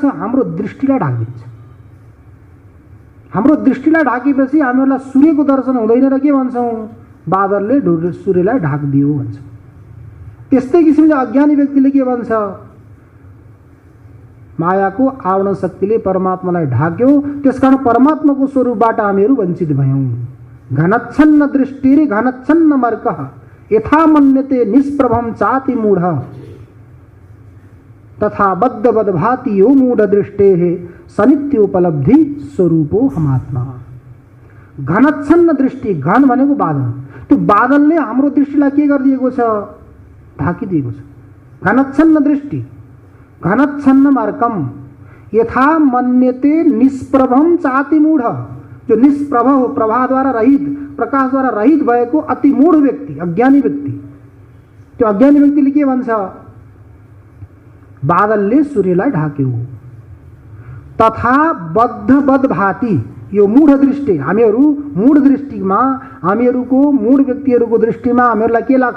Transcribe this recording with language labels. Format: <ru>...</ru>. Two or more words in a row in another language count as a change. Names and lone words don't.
<ne>हाम्रो दृष्टिलाई ढाकिदिन्छ। हाम्रो दृष्टिलाई ढाकेपछि हामीहरूलाई सूर्यको दर्शन हुँदैन र के भन्छौँ? बादलले सूर्यलाई ढाकिदियो भन्छ। त्यस्तै किसिमले अज्ञानी व्यक्तिले के भन्छ? मायाको आवरण शक्तिले परमात्मालाई ढाक्यो, त्यसकारण परमात्माको स्वरूपबाट हामीहरू वञ्चित भयौँ।</ne> <sa>घनच्छन्न दृष्टिरि घनच्छन्न मर्कः यथा मन्यते निष्प्रभम चाति मूढ तथा बद्धवद भाति यो मूढ दृष्टेः सनित्योपलब्धि स्वरूपो हमात्मा। घनच्छन्न दृष्टि,</sa> <ne>घन भनेको बादल। त्यो बादलले हाम्रो दृष्टिलाई के गरिदिएको छ? ढाकिदिएको छ।</ne> <sa>घनच्छन्न दृष्टि, घनच्छन्न मार्कम यथा मन्यते निष्प्रभम चाति मूढ।</sa> <ne>जो निष्प्रभ हो, प्रभाद्वारा रहित, प्रकाशद्वारा रहित भएको अति मूढ व्यक्ति, अज्ञानी व्यक्ति, त्यो अज्ञानी व्यक्तिले के भन्छ? बादलले सूर्यलाई ढाक्यो।</ne> <sa>तथा बद्धबद्ध भाति, यो मूढ दृष्टि,</sa> <ne>हामीहरू मूढ दृष्टिमा, हामीहरूको मूढ व्यक्तिहरूको दृष्टिमा हामीहरूलाई के लाग्छ?</ne>